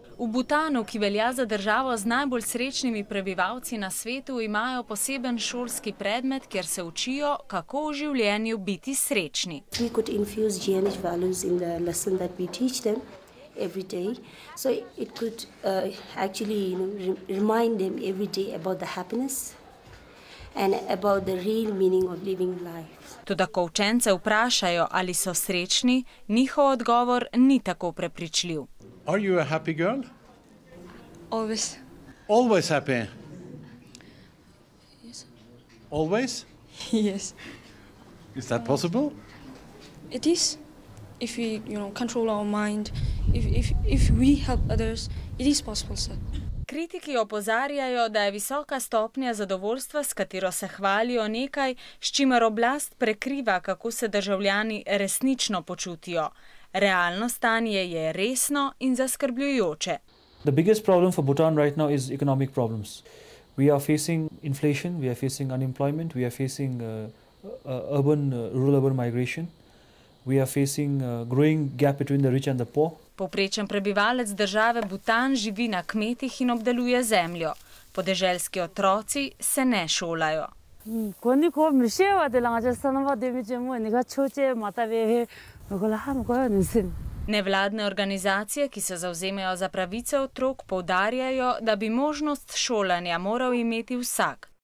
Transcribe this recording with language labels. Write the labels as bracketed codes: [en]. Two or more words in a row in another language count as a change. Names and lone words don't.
[sl] V Butanu, ki velja za državo z najbolj srečnimi prebivalci na svetu, imajo poseben šolski predmet, kjer se učijo, kako v življenju biti srečni. [en] We could infuse GNH values in the lesson that we teach them every day. So it could actually remind them every day about the happiness and about the real meaning of living life. [sl] Toda ko učence vprašajo, ali so srečni, njihov odgovor ni tako prepričljiv. [en] Are you a happy girl? Always. Always happy? Yes. Always? Yes. Is that possible? It is. If we, control our mind, if we help others, it is possible, sir. [sl] Kritiki opozarjajo, da je visoka stopnja zadovoljstva, s katero se hvalijo, nekaj, s čimer oblast prekriva, kako se državljani resnično počutijo. Realno stanje je resno in zaskrbljujoče. [en] The biggest problem for Bhutan right now is economic problems. We are facing inflation, we are facing unemployment, we are facing rural-urban migration. We are facing a growing gap between the rich and the poor. [sl] Povprečen prebivalec države Bhutan živi na kmetih in obdeluje zemljo. Podeželski otroci se ne šolajo. Nevladne organizacije, ki se zavzemajo za pravice otrok, poudarjajo, da bi možnost šolanja moral imeti vsak.